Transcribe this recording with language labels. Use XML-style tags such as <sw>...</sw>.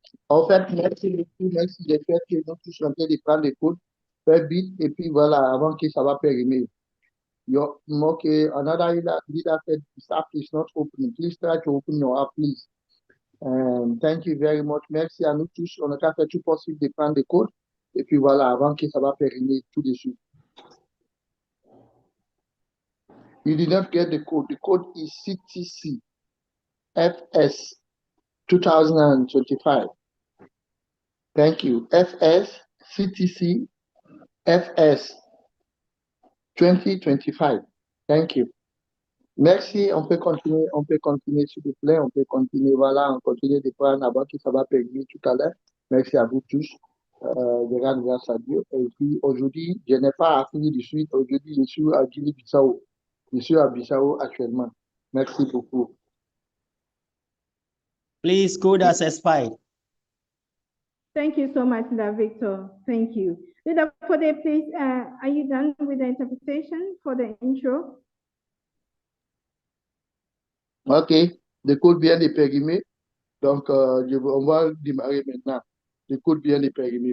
<fr>En fait, merci beaucoup, merci de faire que nous tous en train de prendre les codes, faire vite, et puis voilà, avant que ça va périmer.</fr> <en>Okay, another leader said, this app is not opening. Please try to open your app, please. Thank you very much.</en> <fr>Merci à nous tous. On a fait tout possible de prendre des codes, et puis voilà, avant que ça va périmer tout de suite.</fr> <en>You did not get the code. The code is CTC FS 2025. Thank you. FS CTC FS 2025. Thank you. Merci.</en> <fr>On peut continuer s'il vous plaît. On peut continuer. Voilà, on continue de prendre avant que ça va périmer tout à l'heure. Merci à vous tous. Je rends grâce à Dieu. Et puis aujourd'hui, je n'ai pas appris de suite. Aujourd'hui, je suis à Guinée-Bissau. Je suis à Bissau actuellement. Merci beaucoup.</fr> <en>Please code as expired. Thank you so much, Victor. Thank you. Leader Fode, please, are you done with the interpretation for the intro? OK.</en> <fr>Le code vient de périmer. Donc, on va démarrer maintenant. Le code vient de périmer.</fr>